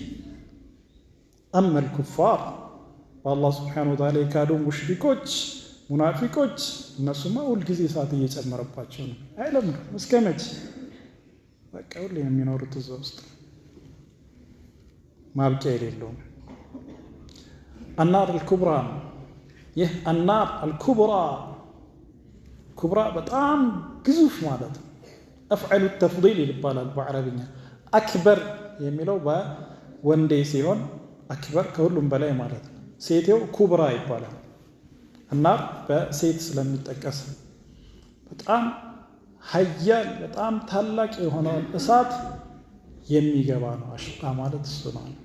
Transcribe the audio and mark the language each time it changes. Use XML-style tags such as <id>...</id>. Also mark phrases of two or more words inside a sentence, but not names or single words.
<am>አመል ኩፋር አላህ</am> <ar>سبحانه وتعالى</ar> <am>የካዱ ሙሽሪኮች ሙናፊቆች እነሱማ ሁልጊዜ እሳት እየጨመረባቸው ነው አይለምዱ እስከ መቼ በቃ ሁሌ የሚኖሩት እዛ ውስጥ ማብቂያ የሌለውም</am> <ar>النار الكبرى</ar> <am>ይህ</am> <ar>النار الكبرى كبرى</ar> <am>በጣም ግዙፍ ማለት ነው</am> <ar>أفعل التفضيل</ar> <am>ይባላል በአረብኛ አክበር የሚለው በወንዴ ሲሆን አክበር ከሁሉም በላይ ማለት ነው ሴቴው ኩብራ ይባላል النار በሴት ስለሚጠቀስ በጣም ሀያል በጣም ታላቅ የሆነው እሳት የሚገባ ነው አሽቃ ማለት እሱ ነው</am>